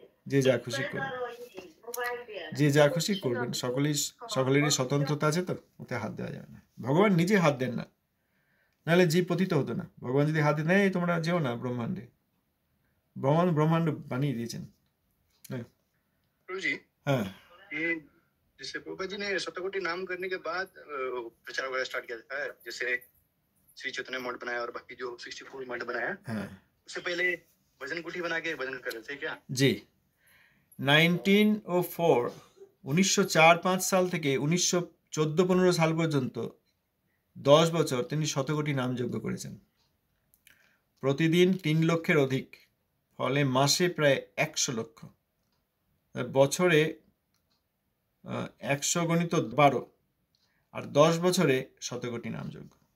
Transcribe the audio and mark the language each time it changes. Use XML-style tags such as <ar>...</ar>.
<bn>যে যা খুশি করবেন, যে যা খুশি করবেন, সকলেরই স্বতন্ত্রতা আছে, তো ওতে হাত দেওয়া যাবে না। ভগবান নিজে হাত দেন না, নাহলে জীব পতিত হতো না। ভগবান যদি হাত দেয়, এই তোমরা যেও না ব্রহ্মাণ্ডে, ব্রহ্মাণ্ড বানিয়ে দিয়েছেন।</bn> <hi>प्रभु जी, हाँ, ये जैसे प्रभुपाद जी ने सप्तकोटि नाम करने के बाद प्रचार वगैरह स्टार्ट किया था, जैसे श्री चैतन्य मठ बनाया और बाकी जो 64 मठ बनाया, हाँ उससे पहले भजन कुटी बना के भजन कर रहे थे क्या? जी।</hi> <bn>1904 1904-5 সাল থেকে 1914-15 সাল পর্যন্ত 10 বছর তিনি শতকোটি নামযজ্ঞ করেছেন। প্রতিদিন 3 লক্ষের অধিক, ফলে মাসে প্রায় 100 লক্ষ, বছরে 100 গণিত 12, আর 10 বছরে শতকোটি নামযজ্ঞ।</bn>